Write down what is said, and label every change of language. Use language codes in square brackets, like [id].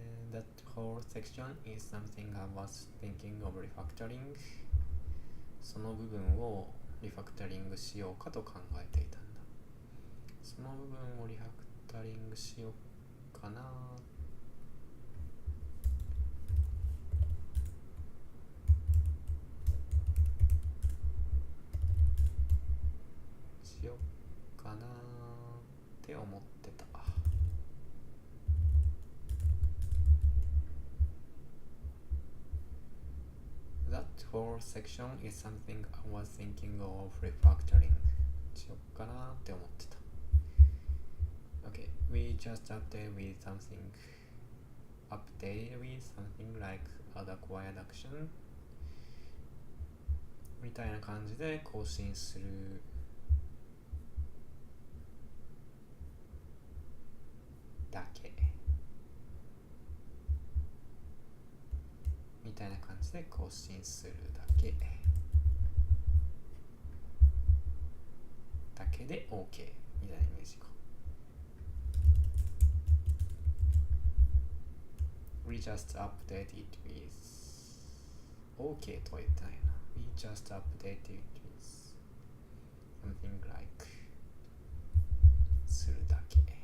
[en] That whole section is something I was thinking of refactoring. [ja] その部分をリファクタリングしようかと考えていたんだ。その部分をリファクタリングしようかな。かなって思ってた。 [en] That whole section is something I was thinking of refactoring. [ja] しよっかなって思ってた。 [en] Okay, we just update with something like add acquired action [ja] みたいな感じで更新するだけみたいな感じで更新するだけで OK みたいなイメージか。 [en] We just update it with OK [ja] とは言ってないな。 [en] We just update it with something like [ja] するだけ。